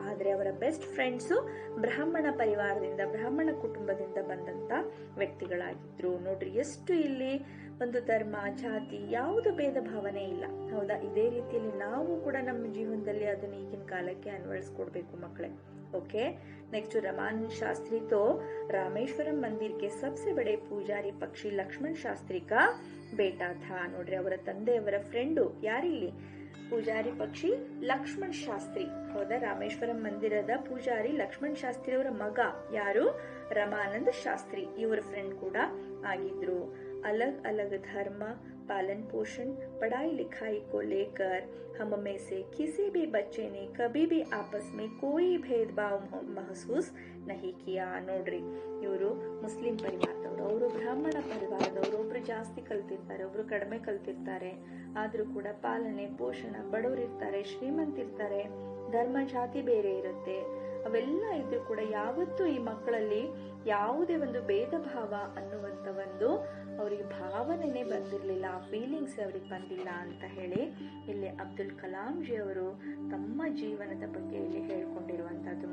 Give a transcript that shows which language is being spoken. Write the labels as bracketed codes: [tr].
[kn] ಆದ್ರೆ ಅವರ best friends ಬ್ರಾಹ್ಮಣ ಪರಿವಾರದಿಂದ, ಬ್ರಾಹ್ಮಣ ಕುಟುಂಬದಿಂದ ಬಂದಂತ ವ್ಯಕ್ತಿಗಳಾಗಿದ್ರು. ನೋಡ್ರಿ, ಎಷ್ಟು ಇಲ್ಲಿ ಒಂದು ಧರ್ಮ, ಜಾತಿ, ಯಾವುದು ಭೇದ ಭಾವನೆ ಇಲ್ಲ. ಹೌದಾ? ಇದೇ ರೀತಿಯಲ್ಲಿ ನಾವು ಕೂಡ ನಮ್ಮ ಜೀವನದಲ್ಲಿ ಅದನ್ನ ಈಗಿನ ಕಾಲಕ್ಕೆ ಅನ್ವಯಿಸ್ಕೊಡ್ಬೇಕು ಮಕ್ಕಳೇ. [hi] ओके, नेक्स्ट रमानंद शास्त्री तो रामेश्वरम मंदिर के सबसे बड़े पुजारी पक्षी लक्ष्मण शास्त्री का बेटा था. [kn] ನೋಡ್ರಿ, ಅವರ ತಂದೆಯವರ ಫ್ರೆಂಡು ಯಾರಿಲ್ಲಿ? ಪೂಜಾರಿ ಪಕ್ಷಿ ಲಕ್ಷ್ಮಣ್ ಶಾಸ್ತ್ರಿ. ಹೌದಾ? ರಾಮೇಶ್ವರಂ ಮಂದಿರದ ಪೂಜಾರಿ ಲಕ್ಷ್ಮಣ್ ಶಾಸ್ತ್ರಿ ಅವರ ಮಗ ಯಾರು? ರಮಾನಂದ ಶಾಸ್ತ್ರಿ. ಇವರ ಫ್ರೆಂಡ್ ಕೂಡ ಆಗಿದ್ರು. [hi] अलग अलग धर्म, पालन पोषण, पढ़ाई लिखाई को लेकर हम में से किसी भी बच्चे ने कभी भी आपस में कोई भेदभाव महसूस नहीं किया. [kn] ನೋಡ್ರಿ, ಇವರು ಮುಸ್ಲಿಂ ಪರಿವಾರದವರು, ಅವರು ಬ್ರಾಹ್ಮಣ ಪರಿವಾರದವರು. ಒಬ್ರು ಜಾಸ್ತಿ ಕಲ್ತಿರ್ತಾರೆ, ಒಬ್ರು ಕಡಿಮೆ ಕಲ್ತಿರ್ತಾರೆ. ಆದ್ರೂ ಕೂಡ ಪಾಲನೆ ಪೋಷಣ, ಬಡವರಿರ್ತಾರೆ, ಶ್ರೀಮಂತಿರ್ತಾರೆ, ಧರ್ಮ ಜಾತಿ ಬೇರೆ ಇರುತ್ತೆ. ಅವೆಲ್ಲ ಇದ್ರೂ ಕೂಡ ಯಾವತ್ತೂ ಈ ಮಕ್ಕಳಲ್ಲಿ ಯಾವುದೇ ಒಂದು ಭೇದ ಭಾವ ಅನ್ನುವಂತ ಒಂದು ಅವರಿಗೆ ಭಾವನೆನೇ ಬಂದಿರಲಿಲ್ಲ, ಆ ಫೀಲಿಂಗ್ಸ್ ಅವ್ರಿಗೆ ಬಂದಿಲ್ಲ ಅಂತ ಹೇಳಿ ಇಲ್ಲಿ ಅಬ್ದುಲ್ ಕಲಾಂ ಜಿ ಅವರು ತಮ್ಮ ಜೀವನದ ಬಗ್ಗೆ ಇಲ್ಲಿ ಹೇಳ್ಕೊಂಡಿರುವಂತಹದ್ದು.